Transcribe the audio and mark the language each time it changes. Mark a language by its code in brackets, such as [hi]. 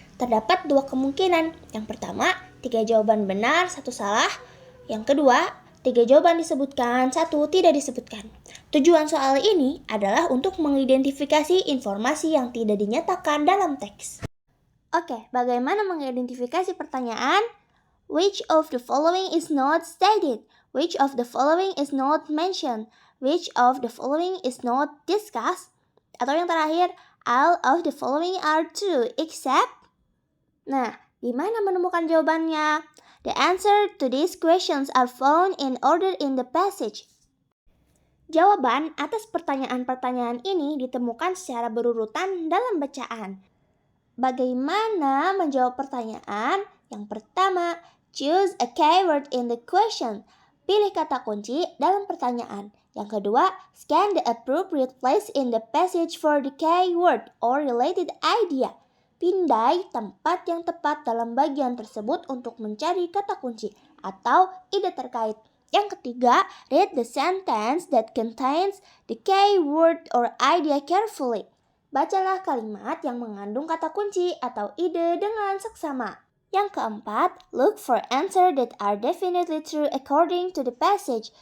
[id] Terdapat 2 kemungkinan. Yang pertama, 3 jawaban benar, 1 salah. Yang kedua, 3 jawaban disebutkan, 1 tidak disebutkan. Tujuan soal ini adalah untuk mengidentifikasi informasi yang tidak dinyatakan dalam teks. Oke, bagaimana mengidentifikasi pertanyaan? [en] Which of the following is not stated? Which of the following is not mentioned? Which of the following is not discussed? [id] Atau yang terakhir, [en] all of the following are true except? [id] Nah, di mana menemukan jawabannya? [en] The answer to these questions are found in order in the passage. [id] Jawaban atas pertanyaan-pertanyaan ini ditemukan secara berurutan dalam bacaan. Bagaimana menjawab pertanyaan? Yang pertama, [en] choose a keyword in the question. [id] Pilih kata kunci dalam pertanyaan. Yang kedua, [en] scan the appropriate place in the passage for the keyword or related idea. [id] Pindai tempat yang tepat dalam bagian tersebut untuk mencari kata kunci atau ide terkait. Yang ketiga, [en] read the sentence that contains the keyword or idea carefully. [id] Bacalah kalimat yang mengandung kata kunci atau ide dengan seksama. Yang keempat, [en] look for answers that are definitely true according to the passage.